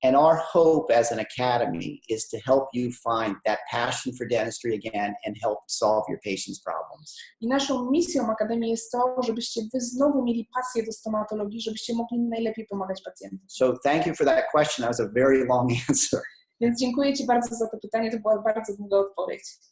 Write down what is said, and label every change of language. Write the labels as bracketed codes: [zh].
[en] And our hope as an academy is to help you find that passion for dentistry again and help solve your patients' problems. [pl] I naszą misją Akademii jest to, żebyście wy znowu mieli pasję do stomatologii, żebyście mogli najlepiej pomagać pacjentom. [en] So thank you for that question. That was a very long answer. [pl] Więc dziękuję Ci bardzo za to pytanie, to była bardzo długa odpowiedź.